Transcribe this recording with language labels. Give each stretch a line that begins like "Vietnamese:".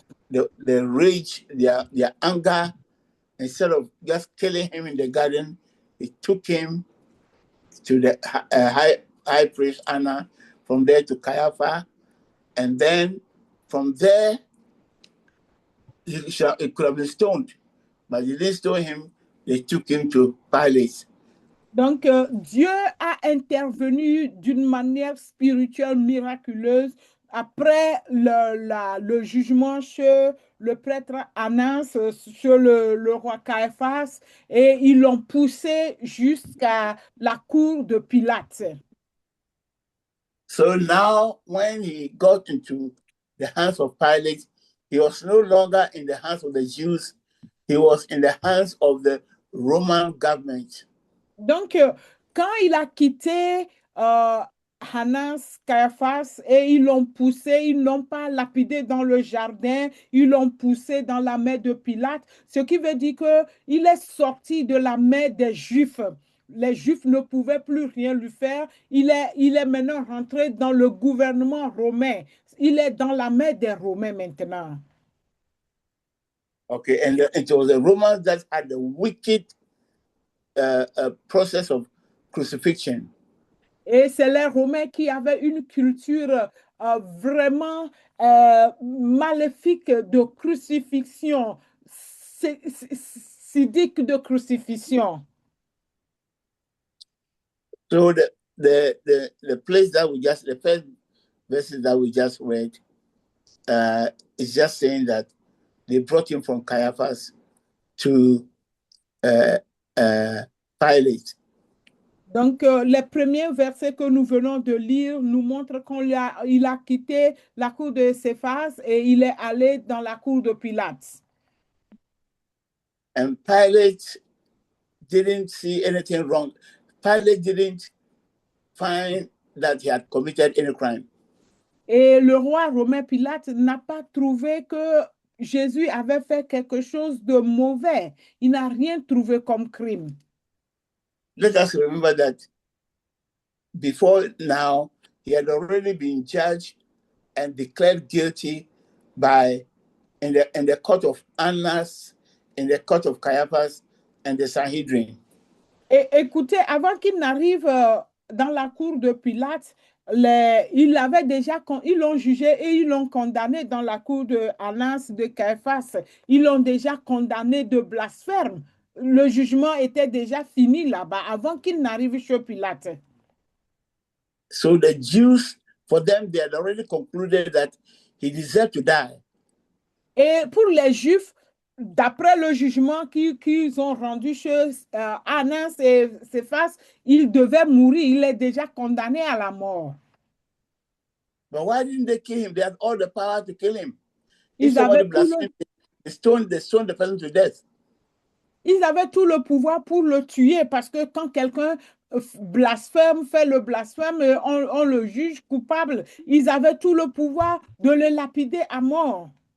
English: the rage, their anger, instead of just killing him in the garden, he took him to the high priest Anna, from there to Caiaphas, and then from there he could have been stoned, but they didn't stone him. They took him to Pilate.
French: Donc, Dieu a intervenu d'une manière spirituelle miraculeuse après le jugement chez le prêtre Annas, sur le roi Caiaphas, et ils l'ont poussé jusqu'à la cour de Pilate.
English: So now, when he got into the hands of Pilate, he was no longer in the hands of the Jews. He was in the hands of the Roman government.
French: Donc, quand il a quitté Annas, Caiaphas, et ils l'ont poussé, ils ne l'ont pas lapidé dans le jardin, ils l'ont poussé dans la main de Pilate, ce qui veut dire qu'il est sorti de la main des Juifs. Les Juifs ne pouvaient plus rien lui faire. Il est maintenant rentré dans le gouvernement romain. Il est dans la main des Romains maintenant.
English: Okay, and it was the Romans that had the wicked process of crucifixion.
French: Et c'est les Romains qui avaient une culture vraiment maléfique de crucifixion, sidique de crucifixion.
English: So the place that we just, the first verses that we just read, is just saying that they brought him from Caiaphas to Pilate.
French: Donc, les premiers versets que nous venons de lire nous montrent qu'il a quitté la cour de Céphas et il est allé dans la cour de Pilate.
English: And Pilate didn't see anything wrong. Pilate didn't find that he had committed any crime.
French: Et le roi romain Pilate n'a pas trouvé que Jésus avait fait quelque chose de mauvais. Il n'a rien trouvé comme crime.
English: Let us remember that before now, he had already been judged and declared guilty in the court of Annas, in the court of Caiaphas, and the Sanhedrin.
French: Et écoutez, avant qu'il n'arrive dans la cour de Pilate, ils l'ont jugé et ils l'ont condamné dans la cour de Annas, de Caiaphas. Ils l'ont déjà condamné de blasphème. Le jugement était déjà fini là-bas avant qu'il n'arrive chez Pilate.
English: So the Jews, for them, they had already concluded that he deserved to die.
French: Et pour les Juifs, d'après le jugement qu'ils ont rendu chez Annas et Céphas, il devait mourir. Il est déjà condamné à la mort.
English: But why didn't they kill him? They had all the power to kill him.
French: Ils
English: If somebody
French: avaient, tout le,
English: blasphemed, they stoned the person to death.
French: ils avaient tout le pouvoir pour le tuer parce que quand quelqu'un blasphème, fait le blasphème, on le juge coupable. Ils avaient tout le pouvoir de le lapider à mort.